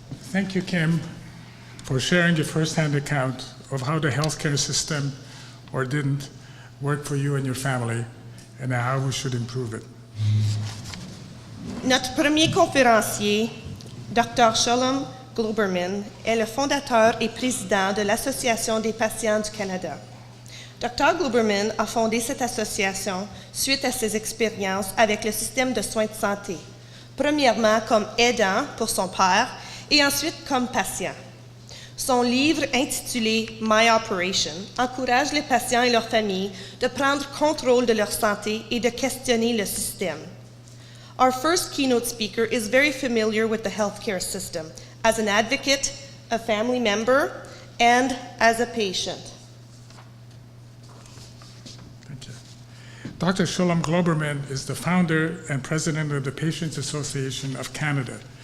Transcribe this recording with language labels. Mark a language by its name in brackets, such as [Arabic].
[English] Thank you, Kim, for sharing your first-hand account of how the healthcare system, or didn't, work for you and your family, and how we should improve it. [French] Notre premier conférencier, Dr. Sholom Glouberman, est le fondateur et président de l'Association des patients du Canada. Dr. Glouberman a fondé cette association suite à ses expériences avec le système de soins de santé, premièrement comme aidant pour son père et ensuite comme patient. Son livre intitulé My Operation encourage les patients et leurs familles de prendre contrôle de leur santé et de questionner le système. [English] Our first keynote speaker is very familiar with the healthcare system as an advocate, a family member, and as a patient. Thank you. Dr. Sholom Glouberman is the founder and president of the Patients Association of Canada.